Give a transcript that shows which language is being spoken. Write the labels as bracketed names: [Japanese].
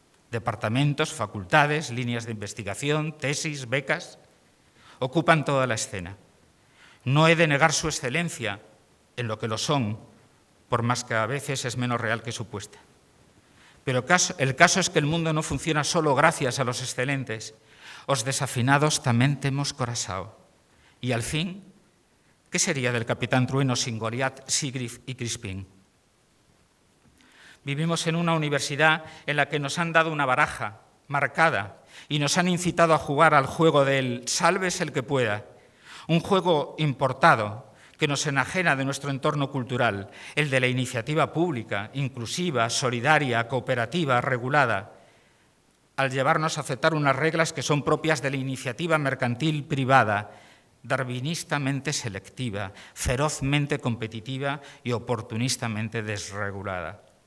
[Spanish] Departamentos, facultades, líneas de investigación, tesis, becas, ocupan toda la escena. No he de negar su excelencia en lo que lo son, por más que a veces es menos real que supuesta. Pero el caso es que el mundo no funciona solo gracias a los excelentes. [Galician] Os desafinados tamén temos corazao. [Spanish] Y al fin, ¿qué sería del capitán Trueno sin Goliat, Sigrid y Crispín? Vivimos en una universidad en la que nos han dado una baraja marcada y nos han incitado a jugar al juego del sálvese el que pueda, un juego importado que nos enajena de nuestro entorno cultural, el de la iniciativa pública, inclusiva, solidaria, cooperativa, regulada, al llevarnos a aceptar unas reglas que son propias de la iniciativa mercantil privada, darwinistamente selectiva, ferozmente competitiva y oportunistamente desregulada.